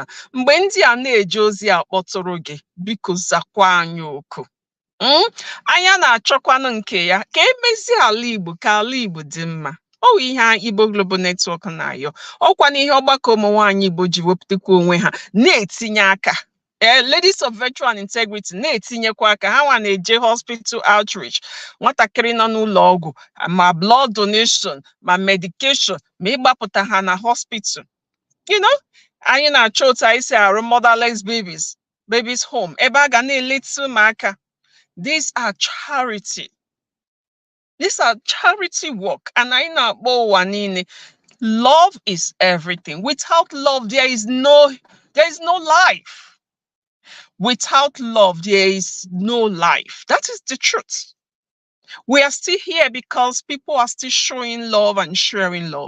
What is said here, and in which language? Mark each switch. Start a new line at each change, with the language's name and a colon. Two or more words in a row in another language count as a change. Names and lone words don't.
Igbo: Mgbe ndị a na-eje ozi akpọtụrụ gị, biko zakwa anyị oku. Anya na-achọkwanụ nke ya ka emezi ala Igbo ka ala Igbo dị mma. Ọ bụ ihe Igbo Global Network na-ayọ. Ọkwa n'ihe ọgbakọ ụmụnwaanyị Igbo ji wepụtakwa onwe ha na-etinye aka. Ladies of Virtue and Integrity na-etinyekwa aka. Ha nwa na-eje
English: hospital outreach,
Igbo: nwatakịrị nọ n'ụlọ ọgwụ, ma
English: blood donation,
Igbo: ma medication, ma ịgbapụta ha na hospital. Anyị na-achọ otu anyị si arụ
English: motherless babies home,
Igbo: ebe a ga na-eleta ụmụaka.
English: These are charity. These are charity work.
Igbo: And anyị na-akpọ ụwa niile.
English: Love is everything. Without love, there is no life. Without love, there is no life. That is the truth. We are still here because people are still showing love and sharing love.